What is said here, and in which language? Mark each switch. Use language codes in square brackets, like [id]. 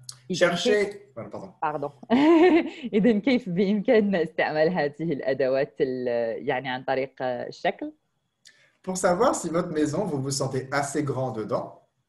[fr] Cherchez. Pardon. [ar] إذن كيف بإمكاننا استعمال هذه الأدوات يعني عن طريق الشكل؟ [fr] Pour savoir si votre maison, vous vous sentez assez grand dedans.